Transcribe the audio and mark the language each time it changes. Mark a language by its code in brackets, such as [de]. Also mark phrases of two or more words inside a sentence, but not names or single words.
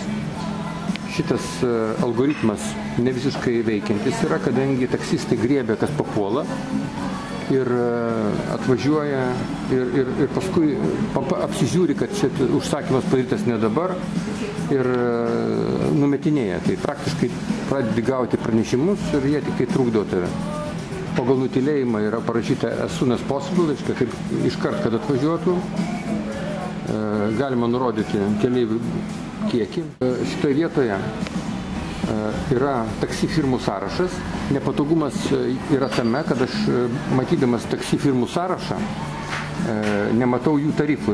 [lt] Šitas algoritmas ne visiškai veikiantis yra, kadangi taksistai griebia, kas papuola ir atvažiuoja ir paskui apsižiūri, kad čia užsakymas padarytas ne dabar ir numetinėja. Tai praktiškai pradedi gauti pranešimus ir jie tik tai trukdo tave. Pagal nutylėjimą yra parašyta [en] as soon as possible, [lt] reiškia, kaip iškart, kad atvažiuotų. Galima nurodyti keleivių kiekį. Šitoje vietoje yra taksi firmų sąrašas. Nepatogumas yra tame, kad aš matydamas taksi firmų sąrašą nematau jų tarifų.